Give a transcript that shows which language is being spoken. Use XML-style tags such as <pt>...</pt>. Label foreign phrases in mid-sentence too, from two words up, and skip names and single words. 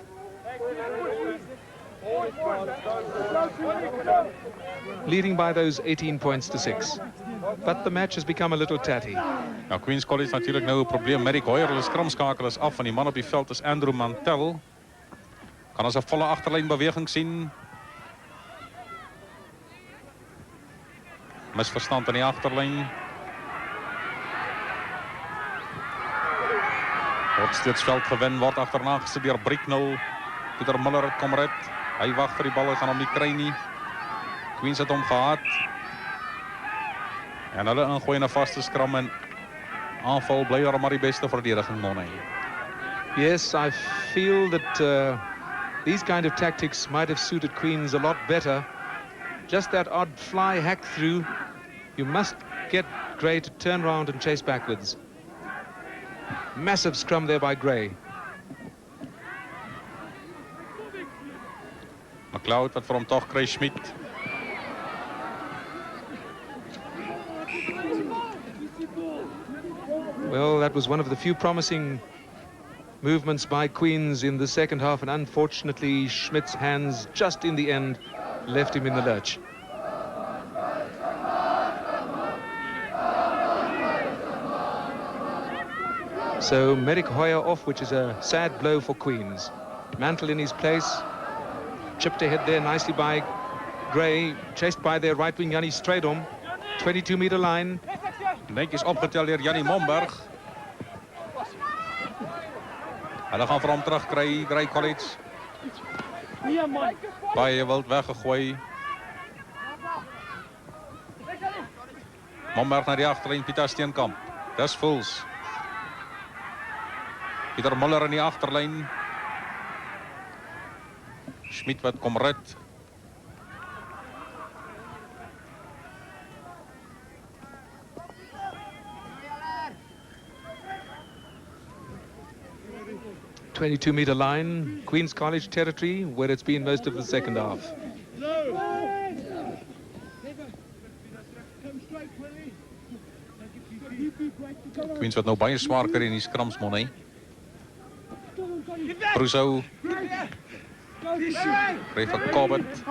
<en>Leading by those 18 points to 6. But the match has become a little tatty.</en> <af>Nou, Queen's College natuurlijk nou 'n probleem. Merrick Hoyer, hulle skramskakel is af en die man op die veld is Andrew Mantel. Kan ons 'n volle agterlyn beweging sien. Misverstand aan die agterlyn. Word steeds veld gewen, word agterna gesit deur Bricknell. Pieter Muller het kom red. Hy wag vir die bal, gaan hom nie kry nie. Queens het hom gehad. En hulle ingooi in 'n vaste skram en aanval bly maar die beste verdediging Monne.</af> <en>Yes, I feel that these kind of tactics might have suited Queens a lot better. Just that odd fly hack through. You must get Grey to turn round and chase backwards. Massive scrum there by Grey.</en> <af>McLeod wat vir hom tog kry, Schmidt.</af> <en>Well, that was one of the few promising movements by Queens in the second half, and unfortunately Schmidt's hands just in the end left him in the lurch. So Merrick Hoyer off, which is a sad blow for Queens. Mantle in his place, chipped ahead there nicely by Grey, chased by their right wing Jannie Strydom, 22-meter line.</en> <af>Netjies opgetel deur Jannie Momberg. Hulle gaan vir hom terugkry, Grey College. Baie wild weggegooi. Momberg na die agterlyn, Pieter Steenkamp. Dis Fuls. Pieter Muller in die agterlyn. Schmidt wat kom red.</af> <en>.22-meter line, Queen's College territory, where it's been most of the second half.</en> <af>Queens wat nou baie swaar kry in die skrams Monne. Rousseau. Refa Cobbett.</af>